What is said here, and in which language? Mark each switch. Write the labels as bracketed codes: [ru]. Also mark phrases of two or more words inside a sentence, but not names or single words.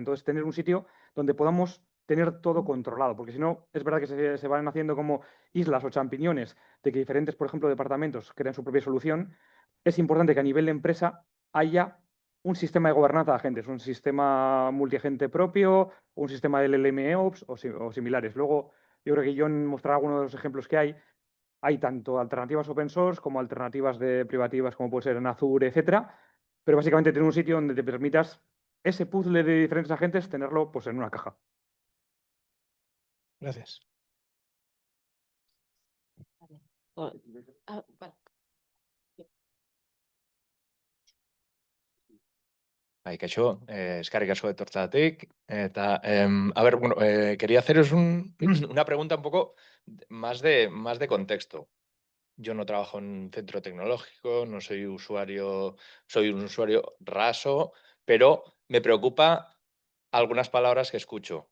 [es] Entonces, tener un sitio donde podamos tener todo controlado, porque si no, es verdad que se van haciendo como islas o champiñones de que diferentes, por ejemplo, departamentos crean su propia solución. Es importante que a nivel de empresa haya un sistema de gobernanza de agentes, un sistema multiagente propio, un sistema de LLMOps o similares. Luego, yo creo que John mostrará algunos de los ejemplos que hay. Hay tanto alternativas [en] open source [es] como alternativas de privativas, como puede ser en Azure, etcétera. Pero básicamente tener un sitio donde te permitas ese puzzle de diferentes agentes, tenerlo pues, en una caja. Gracias. Vale. [eu] Bai, kaixo, eskerrik asko etortzatik. Eta, [es] a ver, bueno, quería haceros una pregunta un poco más de contexto. Yo no trabajo en un centro tecnológico, no soy usuario, soy un usuario raso, pero me preocupa algunas palabras que escucho.